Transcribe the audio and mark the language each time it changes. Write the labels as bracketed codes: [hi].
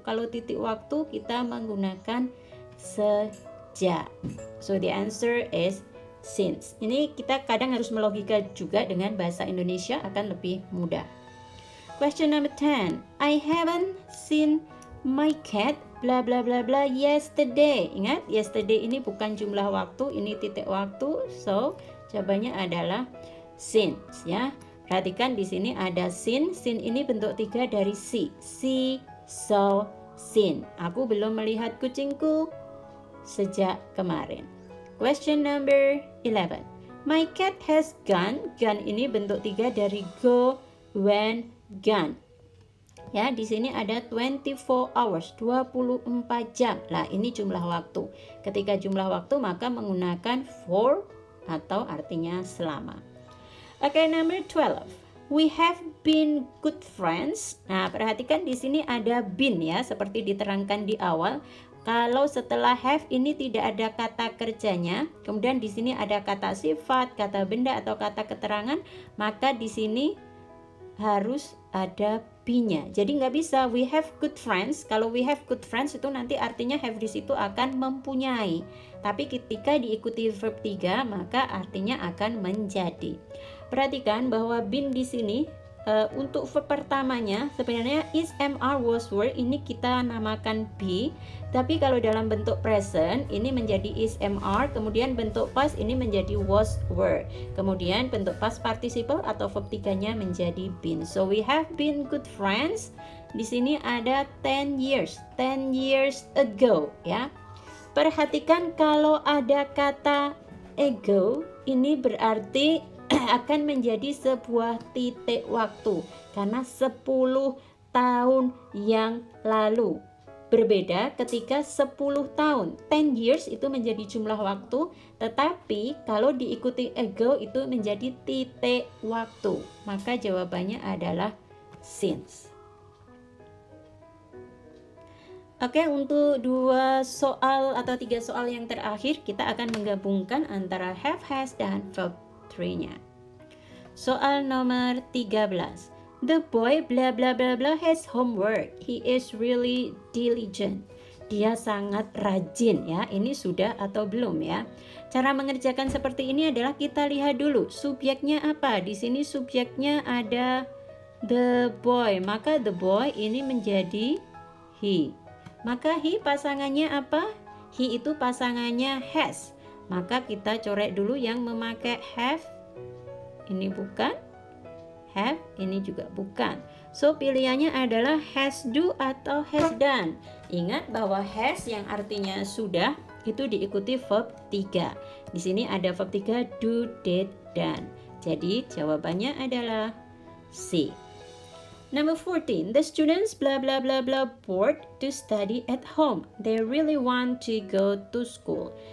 [id] Kalau titik waktu kita menggunakan sejak. [en] So the answer is since. [id] Ini kita kadang harus melogika juga dengan bahasa Indonesia akan lebih mudah. [en] Question number 10. I haven't seen my cat bla bla bla bla yesterday. [id] Ingat, yesterday ini bukan jumlah waktu, ini titik waktu. So, jawabannya adalah since ya. Perhatikan di sini ada seen. Seen ini bentuk 3 dari see. See, saw, seen. Aku belum melihat kucingku sejak kemarin. [en] Question number 11. My cat has gone. [id] Gone ini bentuk 3 dari go, went, gone. Ya, di sini ada 24 hours, 24 jam. Lah, ini jumlah waktu. Ketika jumlah waktu maka menggunakan for atau artinya selama. [en] Oke, number 12. We have been good friends. [id] Nah, perhatikan di sini ada been ya, seperti diterangkan di awal. Kalau setelah have ini tidak ada kata kerjanya, kemudian di sini ada kata sifat, kata benda atau kata keterangan, maka di sini harus ada be-nya. Jadi nggak bisa [en] we have good friends. [id] Kalau [en] we have good friends [id] itu nanti artinya have di situ akan mempunyai. Tapi ketika diikuti verb 3 maka artinya akan menjadi. Perhatikan bahwa been di sini untuk verb pertamanya sebenarnya is, am, are, was, were ini kita namakan be. Tapi kalau dalam bentuk present ini menjadi is, am, are. Kemudian bentuk past ini menjadi was, were. Kemudian bentuk past participle atau verb 3-nya menjadi been. [en] So we have been good friends. [id] Di sini ada [en] 10 years. 10 years ago ya. [id] Perhatikan kalau ada kata ago, ini berarti akan menjadi sebuah titik waktu karena 10 tahun yang lalu. Berbeda ketika 10 tahun, 10 years itu menjadi jumlah waktu, tetapi kalau diikuti ago itu menjadi titik waktu. Maka jawabannya adalah since. Oke, untuk 2 soal atau 3 soal yang terakhir, kita akan menggabungkan antara have, has, dan verb 3-nya. Soal nomor 13. [en] The boy blah blah blah blah has homework. He is really diligent. [id] Dia sangat rajin ya. Ini sudah atau belum ya? Cara mengerjakan seperti ini adalah kita lihat dulu subjeknya apa. Di sini subjeknya ada the boy. Maka the boy ini menjadi he. Maka he pasangannya apa? He itu pasangannya has. Maka kita coret dulu yang memakai have. Ini bukan. Have, ini juga bukan. So pilihannya adalah has do atau has done. Ingat bahwa has yang artinya sudah itu diikuti verb 3. Di sini ada verb 3 do, did, done. Jadi jawabannya adalah C. [en] Number 14. The students blah blah blah blah bored to study at home. They really want to go to school.